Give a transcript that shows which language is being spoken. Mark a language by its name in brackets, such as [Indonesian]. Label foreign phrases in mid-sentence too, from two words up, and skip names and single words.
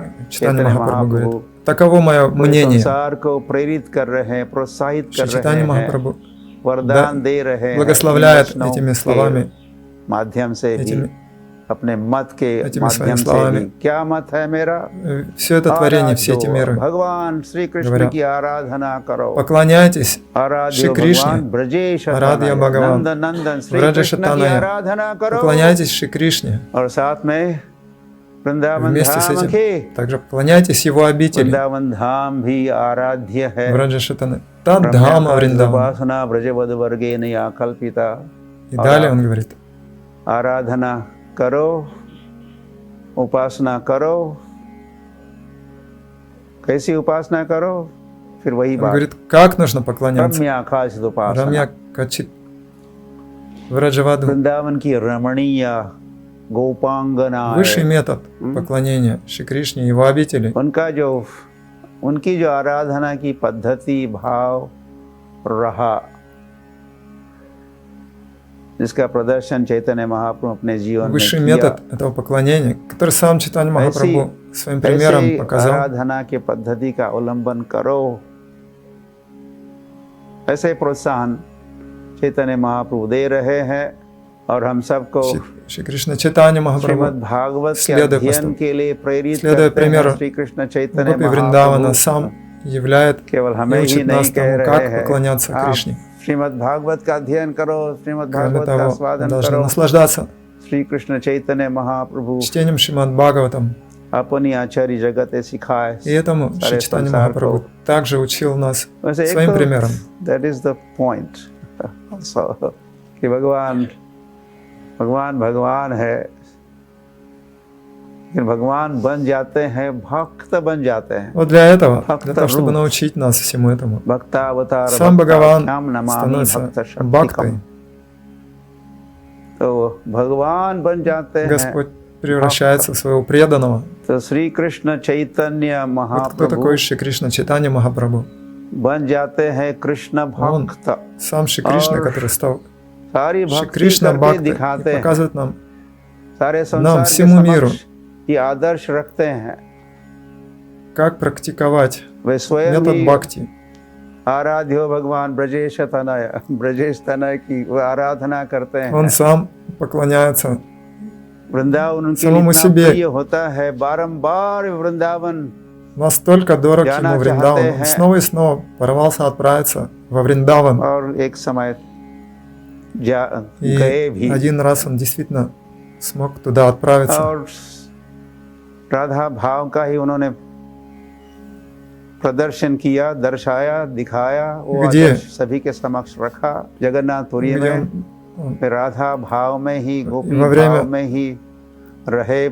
[Russian] Чайтанья [Hindi] चैतन्य [Russian] Махапрабху [Hindi] महाप्रभु [Russian] говорит, таково мое мнение. [Hindi] संसार को प्रेरित कर रहे हैं, प्रोत्साहित कर रहे [Russian] Чайтанья [Hindi] हैं, [Russian] Махапрабху [Hindi] वरदान दे रहे हैं, [Russian] благословляет [Hindi] इन वचनों [Russian] этими [Hindi] के [Russian] словами, [Hindi] माध्यम से भी, [Russian] этими [Hindi] अपने मत के [Russian] этими [Hindi] माध्यम [Russian] своими [Hindi] से [Russian] словами. [Hindi] भी। क्या मत है मेरा? [Russian] все это творение, все эти миры. [Hindi] भगवान श्री कृष्ण [Russian] говорят, [Hindi] की आराधना करो, [Russian] Поклоняйтесь [Hindi] आराध्य [Russian] Шри Кришне, [Hindi] भगवान ब्रजेश आराध्य भगवान, नंदन नंदन श्री [Russian] Враджа [Hindi] कृष्ण की [Russian] Шатаная. [Hindi] आराधना करो, [Russian] Поклоняйтесь Шри Кришне. [Hindi] और साथ में वृंदावन [Russian] Вместе с [Hindi] धाम [Russian] этим [Hindi] के, [Russian] также поклоняйтесь Его обители. [Hindi] वृंदावन धाम भी आराध्य है, [Russian] Враджа Шатаны. Таддхама Вриндаван. [Sanskrit] उपासना ब्रजवध वर्गेन या कल्पिता। [Russian] И далее он говорит, [Hindi] आराधना करो, उपासना करो, कैसी उपासना करो, फिर वही [Russian] он [Hindi] बात, [Russian] говорит, как нужно поклоняться. [Hindi] रम्या आकाश उपासना, [Russian] Рамья Качит Враджаваду. [Hindi] वृंदावन की रमणीय गोपांगना, [Russian] Высший метод поклонения Шри Кришне и Его обители. [Hindi] उनकी जो आराधना की पद्धति भाव रहा, जिसका प्रदर्शन चैतन्य महाप्रभु अपने जीवन में [Russian] Высший [Hindi] किया, [Russian] метод этого поклонения, который сам Чайтанья Махапрабху своим примером [Hindi] ऐसी [Russian] показал. [Hindi] आराधना के पद्धति का अवलंबन करो, ऐसे प्रोत्साहन चैतन्य महाप्रभु दे रहे हैं, और हम सबको [Russian] Шри Кришна Чайтанья Махапрабху, [Hindi] श्रीमद् भागवत के [Russian] следуя [Hindi] अध्ययन के लिए प्रेरित [Russian] следуя [Hindi] करते हैं। [Russian] примеру [Hindi] श्री कृष्ण चैतन्य [Russian] Гопи Вриндавана, [Hindi] महाप्रभु [Russian] сам являет [Hindi] केवल [Russian] и [Hindi] हमें ही [Russian] учит [Hindi] नहीं [Russian] нас [Hindi] कह [Russian] тому, [Hindi] रहे [Russian] как [Hindi] हैं, [Russian] поклоняться [Hindi] आप [Russian] Кришне. [Hindi] श्रीमद् भागवत का अध्ययन करो, श्रीमद् [Russian] Кроме [Hindi] भागवत का [Russian] того, [Hindi] आस्वादन [Russian] должны [Hindi] करो, [Russian] наслаждаться [Hindi] श्री कृष्ण चैतन्य महाप्रभु [Russian] чтением Шримад Бхагаватам, [Hindi] अपनी आचार्य जगत सिखाए [Russian] И этому Шри Чайтанья Махапрабху также учил нас своим примером. [English] That is the point. So, [Hindi] कि भगवान है, लेकिन भगवान बन जाते हैं, भक्त बन जाते हैं. [Russian] Вот для этого, для того, чтобы научить нас всему этому, сам Бхагаван становится бхактой. [Hindi] तो भगवान बन जाते हैं. [Russian] Господь превращается в своего преданного. [Hindi] तो श्री कृष्ण चैतन्य महाप्रभु. [Russian] Кто такой Шри Кришна Чайтанья Махапрабху? [Hindi] बन जाते हैं कृष्ण भक्त. [Russian] Сам Шри Кришна, который стал [Hindi] सारी [Russian] Шри [Hindi] भक्ति [Russian] Кришна [Hindi] करके [Russian] Бхактой, [Hindi] दिखाते हैं. [Russian] показывает нам [Hindi] सारे संसार के всему миру, समक्ष ये आदर्श रखते हैं. [Russian] как практиковать [Hindi] वे स्वयं [Russian] метод [Hindi] ही [Russian] бхакти. [Hindi] आराध्यो भगवान ब्रजेश तनय की वो आराधना करते हैं. [Russian] Он сам поклоняется [Hindi] वृंदावन उनके लिए [Russian] самому [Hindi] इतना [Russian] себе. [Hindi] प्रिय होता है, बारंबार वृंदावन [Russian] Настолько дорог [Hindi] जाना [Russian] ему Вриндаван, [Hindi] चाहते [Russian] он [Hindi] हैं. [Russian] снова и снова порвался отправиться во Вриндаван. [Hindi] और एक समय [Russian] И [Hindi] गए भी. [Russian] один раз он действительно смог туда отправиться. [Hindi] और राधा भाव का ही उन्होंने प्रदर्शन किया, दर्शाया, दिखाया, वो [Russian] где? [Hindi] आदर्श सभी के समक्ष रखा जगन्नाथपुरी [Russian] Где [Hindi] में. [Russian] он, [Hindi] फिर राधा भाव में ही, गोपी [Russian] во время [Hindi] भाव में ही रहे